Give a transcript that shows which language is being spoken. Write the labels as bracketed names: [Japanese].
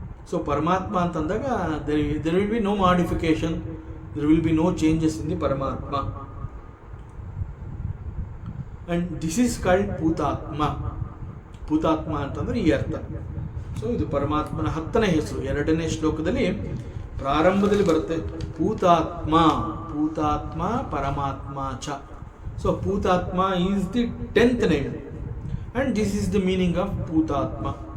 [English] So ಪರಮಾತ್ಮ ಅಂತಂದಾಗ there will be no modification, there will be no changes in the Paramatma. And this is called Bhutatma. [Kannada] Bhutatma ಅಂತಂದ್ರೆ ಈ ಅರ್ಥ. So ಇದು ಪರಮಾತ್ಮನ 10ನೇ ಹೆಸರು. 2ನೇ ಶ್ಲೋಕದಲ್ಲಿ ಪ್ರಾರಂಭದಲ್ಲಿ ಬರುತ್ತೆ ಭೂತಾತ್ಮ. [Sanskrit] ಭೂತಾತ್ಮ ಪರಮಾತ್ಮ ಚ. [English] So Bhutatma is the 10th name and this is the meaning of Bhutatma.